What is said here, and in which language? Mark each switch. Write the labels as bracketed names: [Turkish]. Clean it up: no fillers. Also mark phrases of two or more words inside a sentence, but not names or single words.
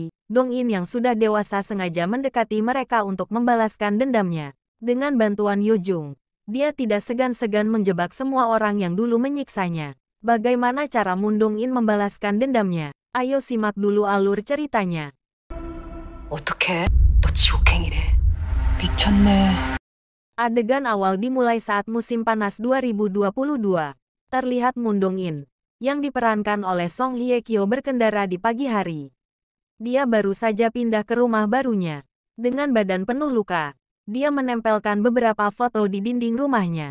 [Indonesian] Dong In yang sudah dewasa sengaja mendekati mereka untuk membalaskan dendamnya. Dengan bantuan Yo Jung, dia tidak segan-segan menjebak semua orang yang dulu menyiksanya. Bagaimana cara Moon Dong In membalaskan dendamnya? Ayo simak dulu alur ceritanya. [Korean] 어떡해? 너 지옥행이래. 미쳤네. [Indonesian] Adegan awal dimulai saat musim panas 2022. Terlihat Moon Dong In, yang diperankan oleh Song Hye Kyo berkendara di pagi hari. Dia baru saja pindah ke rumah barunya. Dengan badan penuh luka, dia menempelkan beberapa foto di dinding rumahnya.